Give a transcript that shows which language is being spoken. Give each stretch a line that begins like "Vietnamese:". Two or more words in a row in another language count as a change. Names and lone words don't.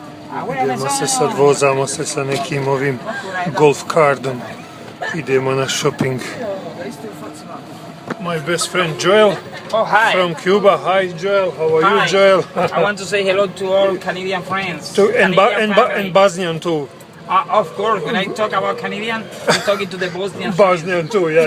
Bosnian: Idemo se sad, vozamo se sa nekim ovim
English: golf cardom.
Bosnian: Idemo na shopping.
English: My best friend Joel. Oh, hi. From Cuba. Hi, Joel. How are you, Hi. Joel? I want to say hello to all Canadian friends. And Bosnian too. Of course, when I talk about Canadian, I'm talking to the Bosnian Bosnian too, yeah.